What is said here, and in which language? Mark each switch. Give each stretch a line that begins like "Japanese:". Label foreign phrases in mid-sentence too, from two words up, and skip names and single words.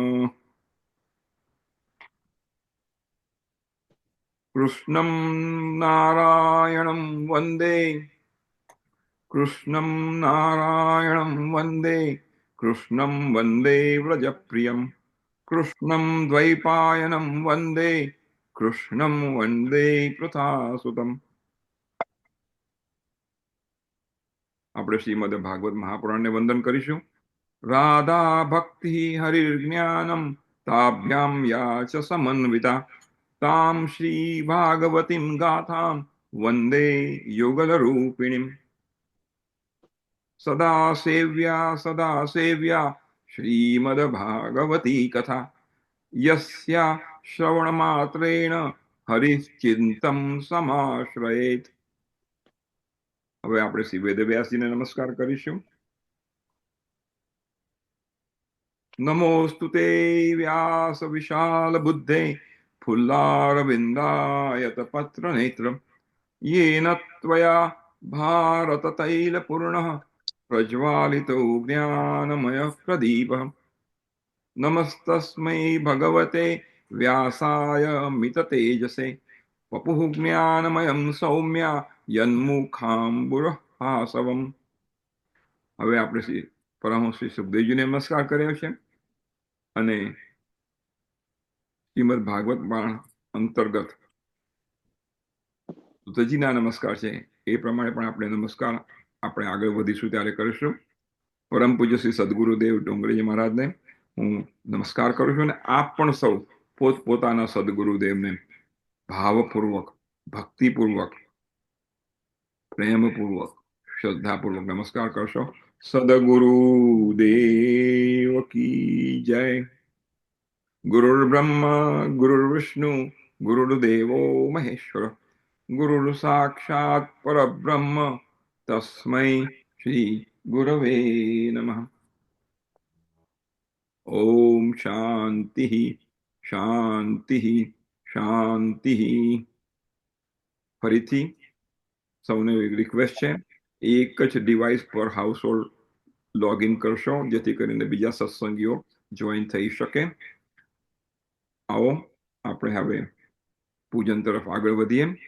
Sanskrit: कृष्णं नारायणं वन्दे कृष्णं नारायणं वन्दे कृष्णं वन्दे व्रजप्रियं कृष्णं द्वैपायनं वन्दे कृष्णं वन्दे पृथासुतम्।
Gujarati: આપણે શ્રીમદ ભાગવત મહાપુરાણને વંદન કરીશું.
Sanskrit: રાધા ભક્તિ હરિર્જ્ઞાનમ તાભ્યામ યા ચ સમન્વિતા તામ શ્રી ભાગવતીમ ગાથામ વંદે યુગલ રૂપિણીમ. સદા સેવ્યા શ્રીમદ ભાગવતી કથા યસ્યા શ્રવણ માત્રેણ હરિશ્ચિંતમ સમાશ્રયેત.
Gujarati: હવે આપણે શ્રી વેદવ્યાસજીને નમસ્કાર કરીશું.
Sanskrit: नमोस्तु ते व्यास विशाल बुद्धे फुल्लारविन्दायत पत्र नेत्र येन त्वया भारत तैल पूर्णः प्रज्वालितो ज्ञानमयः प्रदीपः. नमस्तस्मै भगवते व्यासाय मिततेजसे वपुः ज्ञानमयं सौम्या यन्मुखाम्बुरः हासवम्.
Gujarati: હવે આપણે શ્રી પરમહંસ શ્રી સુખદેવજીને નમસ્કાર કર્યો છે અને શ્રીમદ ભાગવત બાણ અંતર્ગત સુતજીના નમસ્કાર છે એ પ્રમાણે પણ આપણે નમસ્કાર આપણે આગળ વધીશું ત્યારે કરીશું. પરમ પૂજ્ય શ્રી સદગુરુદેવ ડોંગરેજી મહારાજને હું નમસ્કાર કરું છું અને આપ પણ સૌ પોતપોતાના સદગુરુદેવને ભાવપૂર્વક, ભક્તિપૂર્વક, પ્રેમપૂર્વક, શ્રદ્ધાપૂર્વક નમસ્કાર કરશો. સદગુરુદેવ કી જય.
Sanskrit: गुरुर्ब्रह्मा गुरुर्विष्णु गुरुर्देवो महेश्वर गुरुर् साक्षात् परब्रह्म तस्मै श्री गुरवे नमः. ओम शांति शांति शांति.
Gujarati: ફરીથી સૌને રિક્વેસ્ટ છે, એક જ ડિવાઇસ પર
English: household login
Gujarati: કરશો જેથી કરીને બીજા સત્સંગીઓ જોઈન થઈ શકે. આવો આપણે હવે પૂજન તરફ આગળ વધીએ.